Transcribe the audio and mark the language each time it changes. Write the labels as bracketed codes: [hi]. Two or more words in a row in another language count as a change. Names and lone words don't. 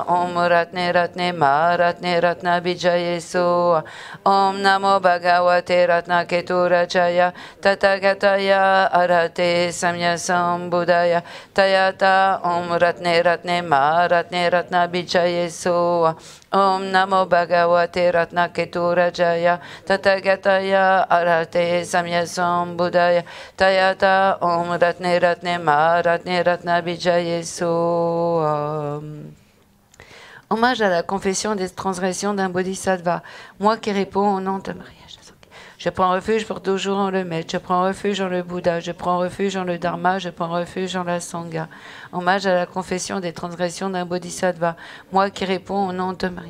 [sa] ॐ रत्ने रत्ने म रत्ने रत्न विजये सो ॐ नमो भगवते रत्नकेतुराजाय तथागताय अरहते सम्यक् सम्बुद्धाय तद्यथा ॐ रत्ने रत्ने म रत्ने रत्न विजये सो ॐ नमो भगवते रत्नकेतुराजाय तथागताय अरहते सम्यक् सम्बुद्धाय तद्यथा ॐ रत्ने रत्ने म रत्ने रत्न विजये [fr] So Hommage à la confession des transgressions d'un bodhisattva, moi qui réponds au nom de Maria. Je prends refuge pour toujours en le maître, je prends refuge en le Bouddha, je prends refuge en le Dharma, je prends refuge en la Sangha. Hommage à la confession des transgressions d'un bodhisattva, moi qui réponds au nom de Maria.